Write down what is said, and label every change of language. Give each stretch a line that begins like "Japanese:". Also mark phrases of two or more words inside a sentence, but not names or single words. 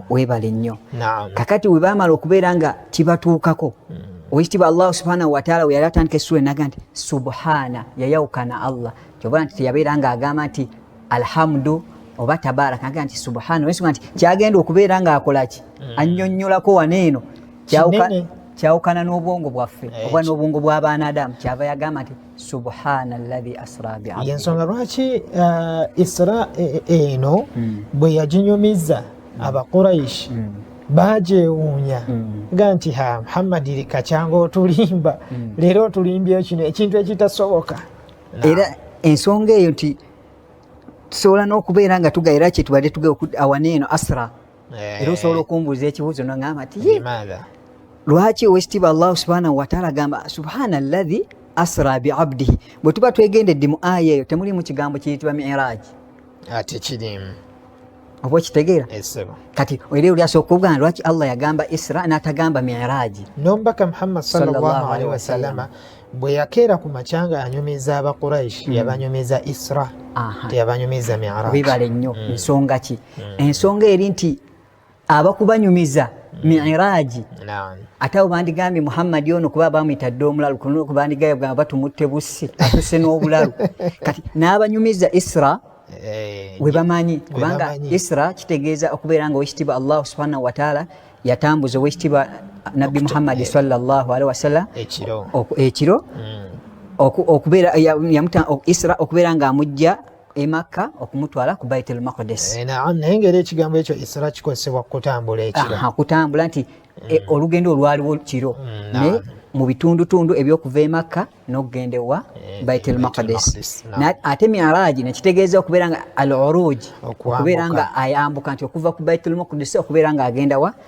Ganda: weebale nnyo kakati we baamala okubeera nga kibatuukako owekitiibwa
Arabic: الله سبحانه وتعالى
Ganda: we yali atandika essula naga nti subhana yayawukana Allah kyova nti teyabeera nga agamba nti alhamdu oba tabaraka naga nti subhana olw'ensonga nti kyagenda okubeera nga akolaki annyonnyolako waneeno kyawukana n'obwongo bwaffe oba n'obwongo bw'abaanadamu kyava yagamba nti
Arabic: سبحان الذي أسرى بعبده
Ganda: yensonga lwaki Isra eno bwe yaginyumiza Abaquraish bagyewuunya nga nti Muhammad kakyanga otulimba leero otulimbyeyo kino ekintu ekitasoboka era ensonga eyo nti tusobola n'okubeera nga tugaira kye tubadde awaneeno asra era osobola okumbuuza ekibuuzo nogamba nti lwaki owekitiibwa
Arabic: الله سبحانه وتعالى
Ganda: agamba
Arabic: سبحان الذي أسرى بعبده
Ganda: bwe tuba twegendedde mu aya eyo temulimu kigambo kiyitibwa mi'raj ate kirimu oba okitegeera kati era oli asooka okugamba lwaki Allah yagamba Isra n'atagamba mi'raji n'omubaka Muhammad
Arabic: صلى الله عليه وسلم
Ganda: bwe yakeera ku makyanga anyumiza Abaquraish yabanyumiza Isra teyabanyumiza mi'raj bibale nnyo ensonga ki ensonga eri nti abakubanyumiza mi'raji ate abo bandigambye Muhammad ono kuba bamuyita dde omulalu kuno kubandigambye batumutte bussi atuse n'obulalu kati n'abanyumiza Isra we bamanyi kubanga Isra kitegeeza okubeera nga owekitiibwa
Arabic: الله سبحانه وتعالى
Ganda: yatambuza owekitiibwa Nabbi Muhammad
Arabic: صلى الله عليه وسلم
Ganda: ekiro okubeera Isra okubeera nga amujja e Makka okumutwala ku Baitul Maqdis naye ngeri ekigambo ekyo Isra kikozesebwa kutambula ekiro kutambula nti olugendo olwaliwo kiro naye mu bitundutundu ebyokuva e Makka n'okugenda ewa Baitul Maqdis ate mi'raji nekitegeeza okubeera nga al-uruj okubeera nga ayambuka nti okuva ku Baitul Maqdis okubeera nga agenda